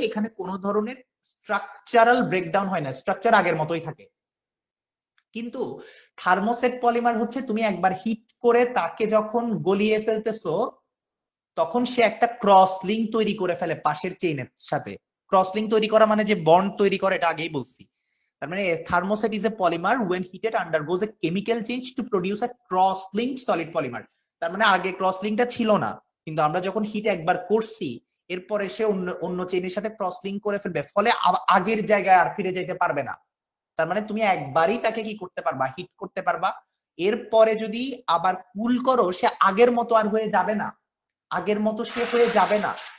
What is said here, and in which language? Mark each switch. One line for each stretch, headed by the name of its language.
Bangla: এখানে কোনো ধরনের স্ট্রাকচারাল ব্রেকডাউন হয় না, স্ট্রাকচার আগের মতোই থাকে। কিন্তু থার্মোসেট পলিমার হচ্ছে তুমি একবার হিট করে তাকে যখন গলিয়ে ফেলতেছো, তখন সে একটা ক্রস লিঙ্ক তৈরি করে ফেলে পাশের চেইনের সাথে। ক্রস লিঙ্ক তৈরি করা মানে যে বন্ড তৈরি করে, এটা আগেই বলছি। তার মানে
English: Thermoset is a polymer when heated undergoes a chemical change to produce a cross-linked solid polymer।
Bangla: তার মানে আগে ক্রস লিঙ্কটা ছিল না, কিন্তু আমরা যখন হিট একবার করছি, এরপরে সে অন্য চেইনের সাথে ক্রস লিঙ্ক করে ফেলবে, ফলে আগের জায়গায় আর ফিরে যেতে পারবে না। তার মানে তুমি একবারই তাকে কি করতে পারবা, হিট করতে পারবা। এরপরে যদি আবার কুল করো, সে আগের মতো আর হয়ে যাবে না, আগের মতো সে হয়ে যাবে না।